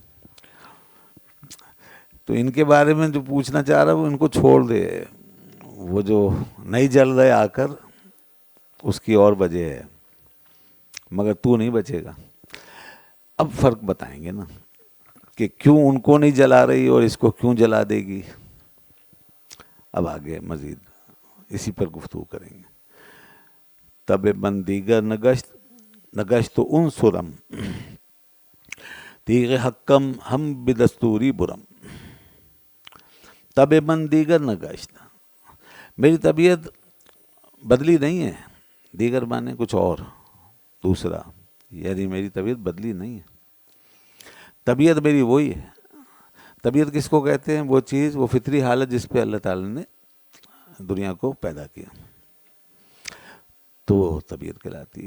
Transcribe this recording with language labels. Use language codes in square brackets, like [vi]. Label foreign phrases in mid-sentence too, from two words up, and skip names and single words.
[ur] تو ان کے بارے میں جو پوچھنا چاہ رہا وہ ان کو چھوڑ دے، وہ جو نہیں جل رہے آ کر اس کی اور وجہ ہے، مگر تو نہیں بچے گا. اب فرق بتائیں گے نا کہ کیوں ان کو نہیں جلا رہی اور اس کو کیوں جلا دے گی. اب آگے مزید اسی پر گفتگو کریں گے. [fa] تب من دیگر نگشت عنصرم تیغ حکم ہم بدستوری برم. تب من دیگر نگشت، [ur] میری طبیعت بدلی نہیں ہے. دیگر مانے کچھ اور، دوسرا، یعنی میری طبیعت بدلی نہیں ہے، طبیعت میری وہی ہے. طبیعت کس کو کہتے ہیں؟ وہ چیز، وہ فطری حالت جس پہ اللہ تعالی نے دنیا کو پیدا کیا، تو وہ طبیعت کہلاتی.